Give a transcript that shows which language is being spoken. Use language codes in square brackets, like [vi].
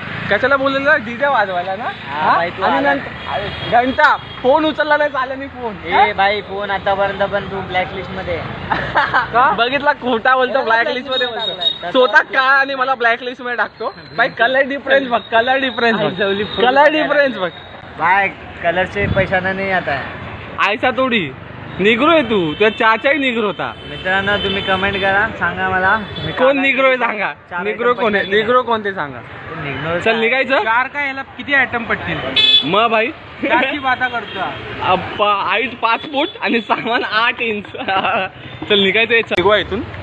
[mr] कशाला बोललेला. डीजे वाजवायला ना. आणि घंटा फोन उचलला नाही. चालेल मी फोन. भाई फोन आतापर्यंत पण तू ब्लॅकलिस्ट मध्ये. बघितला खोटा बोलतो. ब्लॅकलिस्ट मध्ये बोलतो. स्वतः का आणि मला ब्लॅकलिस्ट मध्ये टाकतो. भाई कलर डिफरन्स बघ. कलर डिफरन्स बघ. [hi] भाई कलर से पैसा नहीं आता है. ऐसा थोडी [mr] निग्रो आहे तू, तुझा चाचाही निग्रो होता. मित्रांनो तुम्ही कमेंट करा, सांगा मला कोण निग्रो आहे सांगा. निग्रो कोण आहे, निग्रो कोणते सांगा. चल निघायचं. कार का याला किती आयटम पडतील? मग भाई कारची बाता करतो. हाईट 5 फूट आणि सामान 8 इंच. चल निघायचं. निघवा इथून.